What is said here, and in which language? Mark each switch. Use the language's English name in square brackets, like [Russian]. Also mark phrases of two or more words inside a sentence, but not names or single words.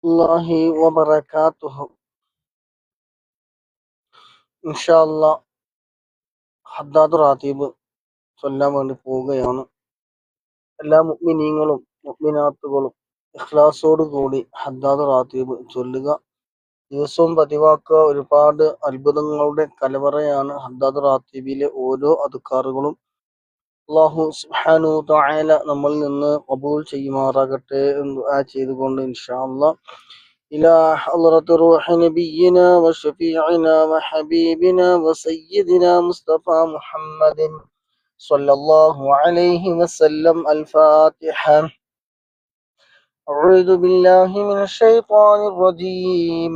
[Arabic] الله وبركاته. [Malayalam] ഇൻഷാല്ലാ ഹദ്ദാദ് റാത്തീബ് ചൊല്ലാൻ വേണ്ടി പോവുകയാണ്. എല്ലാ മുഅ്മിനീങ്ങളും മുഅ്മിനാത്തുകളും ഇഖ്ലാസോട് കൂടി ഹദ്ദാദ് റാത്തീബ് ചൊല്ലുക. ദിവസവും പതിവാക്കുക. ഒരുപാട് അത്ഭുതങ്ങളുടെ കലവറയാണ് ഹദ്ദാദ് റാത്തീബിലെ ഓരോ അദ്കാറുകളും. [Arabic] الله سبحانه تعالى [Malayalam] നമ്മളിൽ നിന്ന് ഖബൂൽ ചെയ്യുമാറാകട്ടെ എന്ന് ദുആ ചെയ്തുകൊണ്ട് [Arabic] إن شاء الله إلى حضرة روح نبينا وشفيعنا وحبيبنا وسيدنا مصطفى محمد صلى الله عليه وسلم. الفاتحة. أعوذ بالله من الشيطان الرجيم.